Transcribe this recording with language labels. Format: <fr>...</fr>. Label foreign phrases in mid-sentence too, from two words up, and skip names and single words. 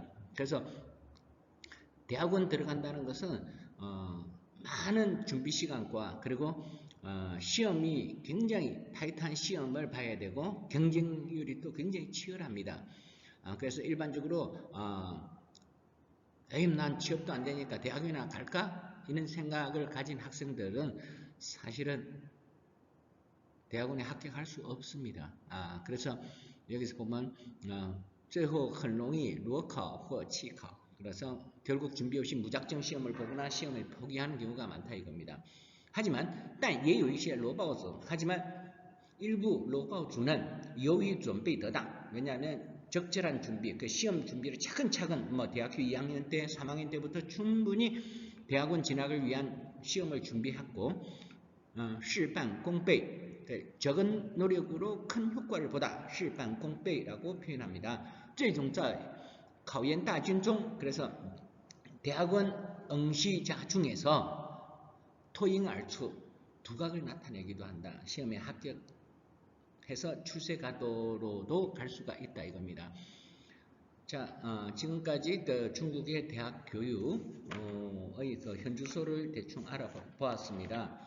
<ko>그래서 대학원 들어간다는 것은 많은 준비 시간과 그리고 시험이 굉장히 타이트한 시험을 봐야 되고 경쟁률이 또 굉장히 치열합니다. 그래서 일반적으로 난 취업도 안 되니까 대학이나 갈까? 이런 생각을 가진 학생들은 사실은 대학원에 합격할 수 없습니다. 그래서 여기서 보면</ko> <zh>最后很容易裸考或弃考</zh> <ko>그래서 결국 준비 없이 무작정 시험을 보거나 시험을 포기하는 경우가 많다 이겁니다. 하지만</ko> <zh>但也有一些裸报者</zh> <ko>하지만 일부 裸报주는</ko> <zh>由于准备得当</zh> <ko>왜냐하면 적절한 준비, 그 시험 준비를 차근차근 대학교 2학년 때, 3학년 때부터 충분히 대학원 진학을 위한 시험을 준비했고 事半功倍 적은 노력으로 큰 효과를 보다 事半功倍 라고 표현합니다.</ko> <zh>这种在考研大军中</zh> <ko>그래서 대학원 응시자 중에서 토잉알추 두각을 나타내기도 한다. 시험에 합격해서 출세가도로도 갈 수가 있다 이겁니다. 자, 지금까지 중국의 대학 교육의 현주소를 대충 알아보았습니다.</ko>